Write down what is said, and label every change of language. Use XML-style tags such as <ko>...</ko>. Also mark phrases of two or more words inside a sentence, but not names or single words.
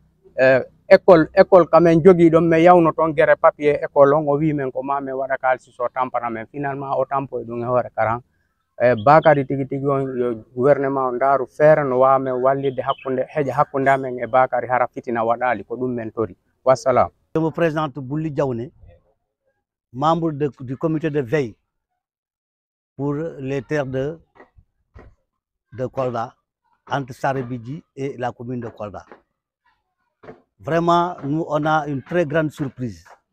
<ff>école kamen jogii ɗon min yawno toon guere</ff> <fr>papier école</fr> <ff>on o wi men ko ma min waɗa kalsi so tampana men finalement o tampoye ɗum e hoore karan Bakary tigi tigi on yo gouvernement o ndaaru feere no wawa men wallide heeƴa hakkunde amen e Bakary hara fitina waɗali ko ɗum men tori wassalam.</ff> <fr>Je me présente Bouli Diaouné, membre du comité de veille pour les terres de Kolda, entre Sarébidji et la commune de Kolda. Vraiment, nous, on a une très grande surprise.</fr>